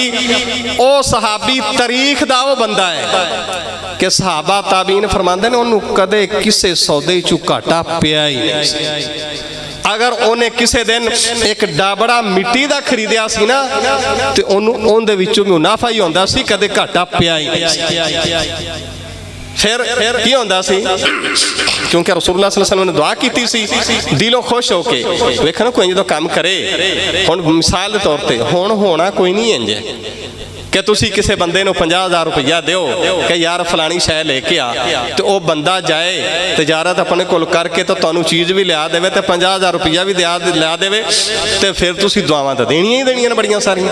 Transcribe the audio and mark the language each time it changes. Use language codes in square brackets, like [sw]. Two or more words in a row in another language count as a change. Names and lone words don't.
[pa] او صحابی تاریخ دا وہ بندہ ہے کہ صحابہ تابعین فرماندے نے انہاں نے کدے کسے سودے چوں گھاٹا پیا ہی نہیں. اگر انہیں کسی دن اک ڈابڑا مٹی کا خریدیا سی نا تو انہاں نے وچوں منافع ہی ہوندا سی، کدے گھاٹا پیا ہی نہیں. فیر کی ہوندا سی، کیونکہ [ar] رسول الله صلى الله عليه وسلم [pa] نے دعا کی سی دلوں خوش ہو کے. ویکھو کوئی جو کم کرے، ہݨ مثال کے طور پر ہݨ ہونا کوئی نہیں اینج کہ تسی کسی بندے نوں 50,000 روپیہ دو کہ یار فلانی شے لے کے آ، تو وہ بندہ جائے تجارت اپنے کول کر کے تو تہانوں چیز وی لیا دیوے تو 50,000 روپیہ وی لیا دیوے، تو فیر تسی دعاواں تو دینیاں ہی دینیاں بڑیاں ساریاں.